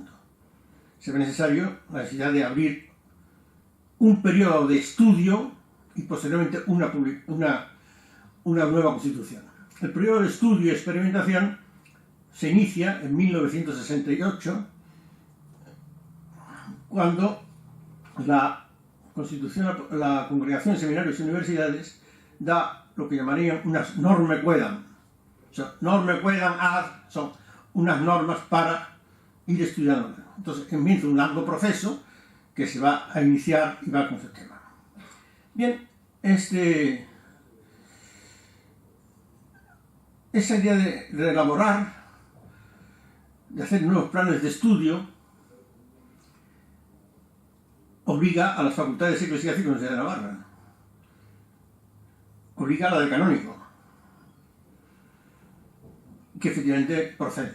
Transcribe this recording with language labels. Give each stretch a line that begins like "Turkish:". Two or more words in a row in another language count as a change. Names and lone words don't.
Spanish: Se ve necesario la necesidad de abrir un periodo de estudio y posteriormente una nueva constitución. El periodo de estudio y experimentación se inicia en 1968, cuando la Congregación de Seminarios y Universidades da lo que llamarían unas
Latin: norme quedam.
Spanish: O sea,
Latin: norme quedam ad
Spanish: son unas normas para ir estudiando. Entonces comienza un largo proceso que se va a iniciar y va con ese tema. Bien, esa idea de elaborar, de hacer nuevos planes de estudio, obliga a las facultades eclesiásticas de Navarra, obliga a la de canónico, que efectivamente procede.